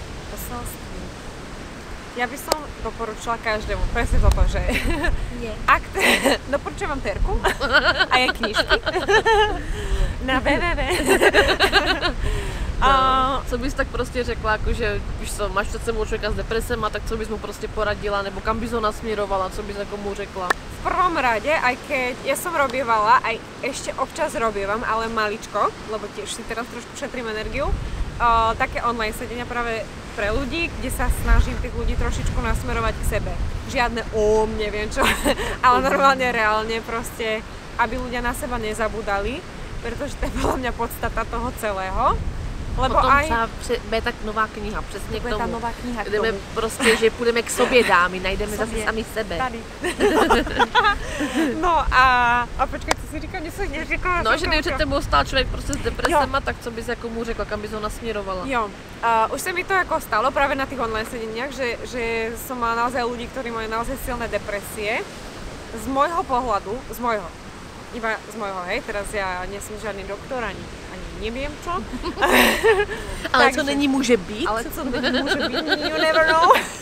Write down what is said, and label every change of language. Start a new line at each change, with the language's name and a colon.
Slovak: Poselství? Ja by som doporučila každému presne toto, že doporučujem vám Terku a jej knižky na www.
Czech: Co bys tak prostě řekla, jakože, víš co, máš před sebou člověka s depresema, tak co bys mu prostě poradila, nebo kam bys ho nasměrovala, co bys jako mu řekla?
Slovak: V prvom rade, aj keď ja som robievala, aj ešte občas robievam, ale maličko, lebo tiež si teraz trošku šetrím energiu, také online sedenia práve pre ľudí, kde sa snažím tých ľudí trošičku nasmerovať k sebe. Žiadne neviem čo, ale normálne, reálne proste, aby ľudia na seba nezabudali, pretože to je podľa mňa podstata toho celého. Lebo potom aj...
Czech: bude tak nová kniha, přesně k tomu. Ta nová kniha k jdeme tomu. Prostě, že půjdeme k sobě, dámy, najdeme zase sami sebe. Tady. No a počkej, co si říkal, něco neříkala. No, že před tebou stál člověk prostě s depresema, tak co bys jako mu řekla, kam bys ho nasměrovala?
Slovak: Jo, už sa mi to ako stalo práve na tých online sedeniach, že som mala naozaj ľudí, ktorí majú naozaj silné depresie. Z môjho pohľadu, iba z môjho, hej, teraz ja nie som žiadny doktor ani neviem čo.
Czech: Ale co není může být? Ale co není může být,
English: you never know.